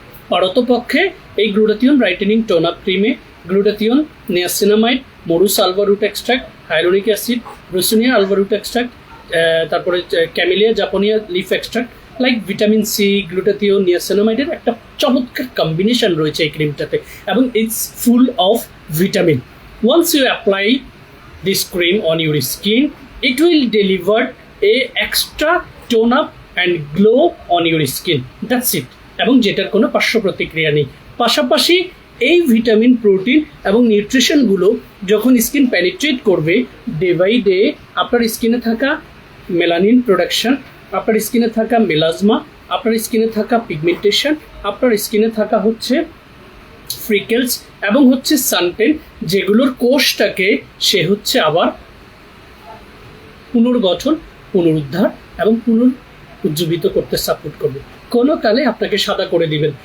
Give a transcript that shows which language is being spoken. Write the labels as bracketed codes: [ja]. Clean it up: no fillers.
[bn] পারতপক্ষে এই glutathione brightening tone up ক্রিমে glutathione, niacinamide, মরুস Alva root extract, hyaluronic acid, ব্রুসিনিয়া Alva root extract, তারপরে camellia জাপানিয়া leaf extract, like vitamin C, glutathione, নিয়াসিনামাইডের একটা চমৎকার combination রয়েছে এই ক্রিমটাতে, এবং [en] It's full of vitamin. Once you apply this cream on your skin, it will deliver a extra tone up and glow on your skin, that's it, [bn] এবং যেটার কোনো পার্শ্ব প্রতিক্রিয়া নেই। পাশাপাশি এই ভিটামিন, প্রোটিন এবং নিউট্রিশনগুলো যখন স্কিন পেনিট্রেট করবে ডে বাই ডে, আপনার স্কিনে থাকা মেলানিন প্রোডাকশন, আপনার স্কিনে থাকা মেলাজমা, আপনার স্কিনে থাকা পিগমেন্টেশন, আপনার স্কিনে থাকা হচ্ছে ফ্রিকেলস এবং হচ্ছে সানটেন, যেগুলোর কোষটাকে সে হচ্ছে আবার পুনর্গঠন, পুনরুদ্ধার এবং পুনরুজ্জীবিত করতে সাপোর্ট করবে, কোনো কালে আপনাকে সাদা করে দিবেন।